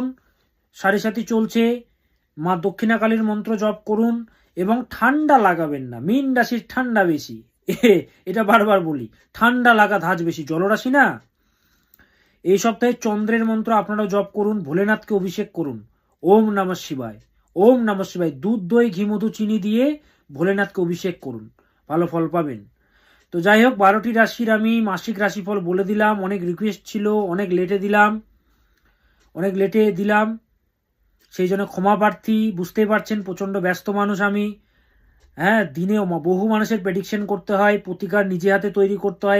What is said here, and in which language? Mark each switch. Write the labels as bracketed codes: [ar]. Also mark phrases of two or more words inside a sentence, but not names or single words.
[bn] 7.5 চলছে, মা দক্ষিণাকালীর মন্ত্র জপ করুন। এবং ঠান্ডা লাগাবেন না। মীন রাশির ঠান্ডা বেশি, এটা বারবার বলি, ঠান্ডা লাগা ধাঁচ বেশি, জলরাশি না। এই সপ্তাহে চন্দ্রের মন্ত্র আপনারাও জপ করুন, ভোলেনাথকে অভিষেক করুন। [sa] ওম নমঃ শিবায়, ওম নমঃ শিবায়। [bn] দুধ, দই, ঘি, মধু, চিনি দিয়ে ভোলেনাথকে অভিষেক করুন, ভালো ফল পাবেন। তো যাই হোক, 12টি রাশির আমি মাসিক রাশিফল বলে দিলাম। অনেক রিকোয়েস্ট ছিল, অনেক লেটে দিলাম, সেই জন্য ক্ষমা প্রার্থী। বুঝতেই পারছেন প্রচন্ড ব্যস্ত মানুষ আমি। হ্যাঁ, দিনে বহু মানুষের প্রেডিকশন করতে হয়, প্রতিকার নিজে হাতে তৈরি করতে হয়।